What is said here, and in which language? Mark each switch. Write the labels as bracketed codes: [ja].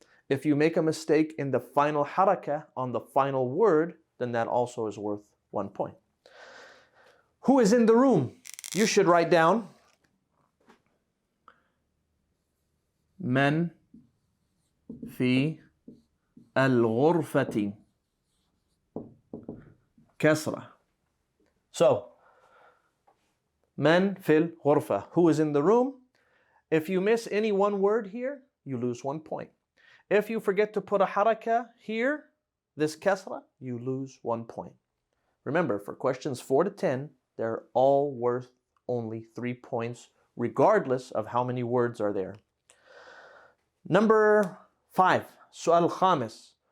[en] If you make a mistake in the final haraka on the final word, then that also is worth 1 point. Who is in the room? You should write down [ar] من في الغرفة. كسرة. So, من في الغرفة. [en] Who is in the room? If you miss any one word here, you lose 1 point. If you forget to put a haraka here, this kasra, you lose 1 point. Remember, for questions 4 to 10, they're all worth only 3 points, regardless of how many words are there. Number 5, [ar] سؤال الخامس.